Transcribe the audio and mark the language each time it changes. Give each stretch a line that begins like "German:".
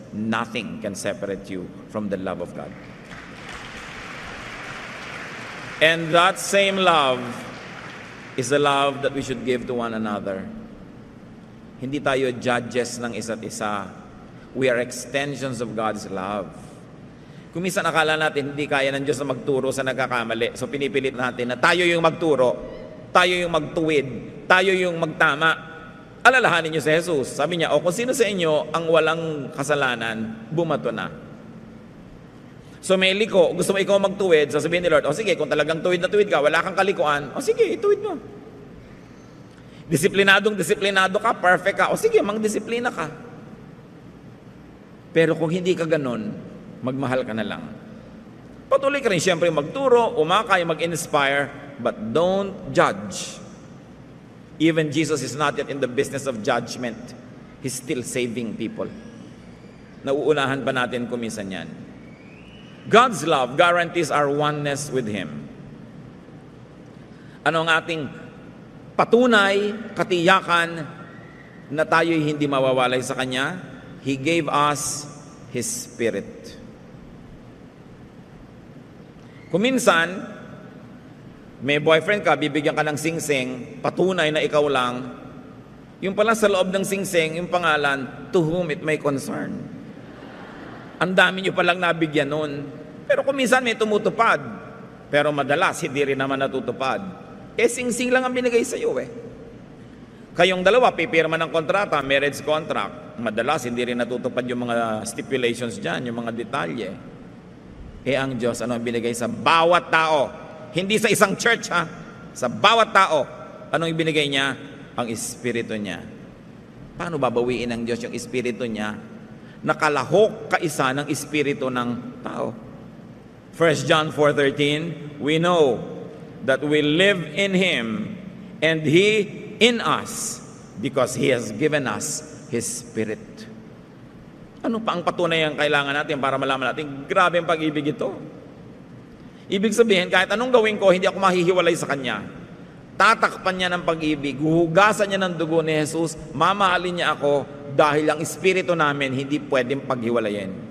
English: Nothing can separate you from the love of God. And that same love is the love that we should give to one another.
Filipino: Hindi tayo judges ng isa't isa.
English: We are extensions of God's love.
Filipino: Kung minsan akala natin hindi kaya ng Diyos na magturo sa nagkakamali, so pinipilit natin na tayo yung magturo, tayo yung magtuwid, tayo yung magtama. Alalahanin niyo si Jesus. Sabi niya, kung sino sa inyo ang walang kasalanan, bumato na. So may liko, gusto mo ikaw magtuwid, sasabihin ni Lord, sige, kung talagang tuwid na tuwid ka, wala kang kalikuan, sige, ituwid mo. Disiplinado ka, perfect ka, sige, mang-disiplina ka. Pero kung hindi ka ganun, magmahal ka na lang. Patuloy ka rin siyempre magturo, umakay, mag-inspire,
English: but don't judge. Even Jesus is not yet in the business of judgment. He's still saving people.
Filipino: Nauunahan pa natin kuminsan yan.
English: God's love guarantees our oneness with Him.
Filipino: Ano ang ating patunay, katiyakan na tayo'y hindi mawawalay sa Kanya?
English: He gave us His Spirit.
Filipino: Kung minsan, may boyfriend ka, bibigyan ka ng singsing, patunay na ikaw lang, yung pala sa loob ng singsing, yung pangalan,
English: to whom it may concern.
Filipino: Ang dami nyo palang nabigyan nun. Pero kung minsan may tumutupad, pero madalas hindi rin naman natutupad. Singsing lang ang binigay sa iyo Kayong dalawa, pipirma ng kontrata,
English: marriage contract.
Filipino: Madalas hindi rin natutupad yung mga stipulations dyan, yung mga detalye. Ang Diyos, ano ang binigay sa bawat tao? Hindi sa isang church, ha? Sa bawat tao. Anong ibinigay niya? Ang Espiritu niya. Paano babawiin ng Diyos yung Espiritu niya? Nakalahok kaisa ng Espiritu ng tao.
English: 1 John 4:13, we know that we live in Him and He in us because He has given us His Spirit.
Filipino: Ano pa ang patunay ang kailangan natin para malaman natin, grabe ang pag-ibig ito. Ibig sabihin, kahit anong gawin ko, hindi ako mahihiwalay sa Kanya. Tatakpan niya ng pag-ibig, huhugasan niya ng dugo ni Jesus, mamahalin niya ako dahil ang Espiritu namin hindi pwedeng paghiwalayin.